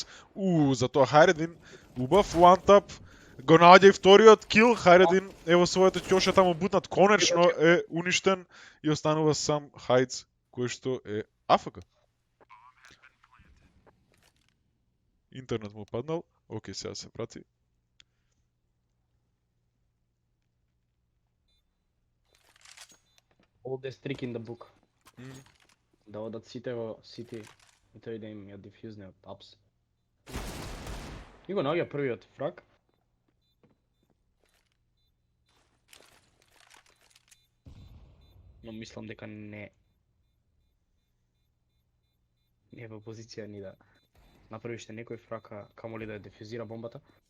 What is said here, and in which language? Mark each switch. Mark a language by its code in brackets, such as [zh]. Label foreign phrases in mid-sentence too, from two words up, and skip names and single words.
[mk] Затоа Хайредин убав one-tap. Го наоѓа и вториот кил. Хайредин е во својата ќоша таму бутнат. Конечно е уништен и останува сам Heights, кој што е АФК. Интернет му паднал. Океј, сега се прати. [en] Oldest trick in the book. [mk] Да одат сите во City и тој да им ја дифјузне од апс. И го наоѓа првиот фраг. Но мислам дека не е во позиција ни да направи уште некој фраг, камоли да ја дефюзира бомбата.